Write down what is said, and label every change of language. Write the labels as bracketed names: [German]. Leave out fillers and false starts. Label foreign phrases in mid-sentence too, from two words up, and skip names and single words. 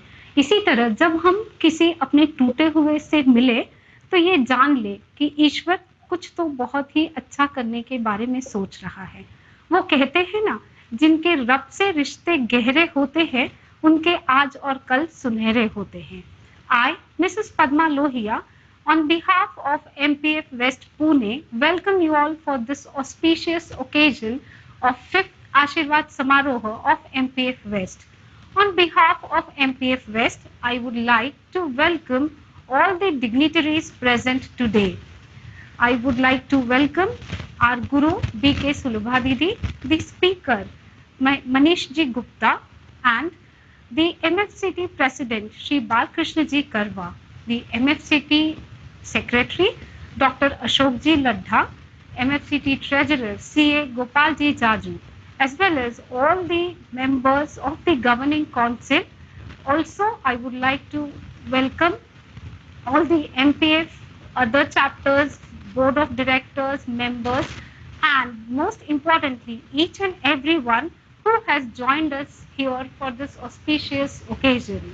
[Hindi] इसी तरह जब हम किसी अपने टूटे हुए से मिले तो ये जान ले कि ईश्वर कुछ तो बहुत ही अच्छा करने के बारे में सोच रहा है। वो कहते हैं ना, जिनके रब से रिश्ते गहरे होते हैं उनके आज और कल सुनहरे होते हैं। [English] I, Mrs. Padma Lohia, on behalf of MPF West Pune, welcome you all for this auspicious occasion of 5th Ashirwad Samaroha of MPF West. On behalf of MPF West, I would like to welcome all the dignitaries present today. I would like to welcome our Guru B.K. Sulubha Didi, the speaker Manish Ji Gupta, and the MFCT President Shri Balkrishna Ji Karwa, the MFCT Secretary Dr. Ashok Ji Ladha, MFCT Treasurer CA Gopal Ji Jaju, as well as all the members of the Governing Council. Also, I would like to welcome all the MPF, other chapters, board of directors, members, and most importantly, each and everyone who has joined us here for this auspicious occasion.